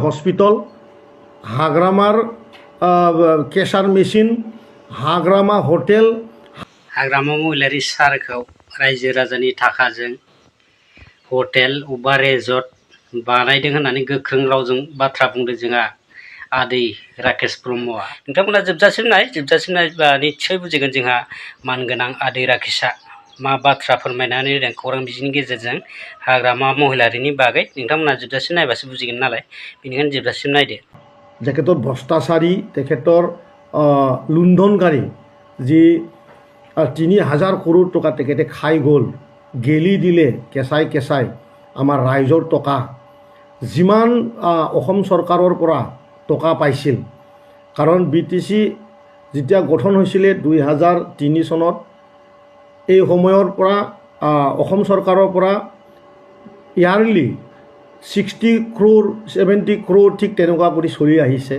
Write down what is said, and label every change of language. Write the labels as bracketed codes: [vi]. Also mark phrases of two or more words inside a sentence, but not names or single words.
[as] হস্পিটাল, হাগ্রামার কেশার মেশিন, [brx] हाग्रामा हटेल हाग्रामा महिलारि सारखौ रायजो राजानि थाखाजों हटेल अबा रेजर्ट बानायदों होननानै गोख्रों रावजों बाथ्रा बुंदों जोंहा आदै राकेश ब्रह्मआ। नोंथांमोना जोबजासिम नायबा निस्सय बुजिगोन जोंहा मानगोनां आदै राकेशआ मा बाथ्रा फोरमायनानै होदों खौरां बिजोंनि गेजेरजों हाग्रामा महिलारिनि बागै। नोंथांमोना जोबजासिम नायबासो बुजिगोन नालाय, बेनिखायनो जोबजासिम नायदो। [as] তেখেতৰ ভ্ৰষ্টাচাৰী, তেখেতৰ লুণ্ঠনকাৰী যি ৩,০০০ কৰোৰ টকা তেখেতে খাই গ'ল, গেলি দিলে কেঁচাই কেঁচাই আমাৰ ৰাইজৰ টকা। যিমান অসম চৰকাৰৰ পৰা টকা পাইছিল, কাৰণ BTC যেতিয়া গঠন হৈছিলে ২০০৩ চনত, এই সময়ৰ পৰা অসম চৰকাৰৰ পৰা ইয়াৰলি 60 crore 70 crore ঠিক তেনেকুৱা কৰি চলি আহিছে।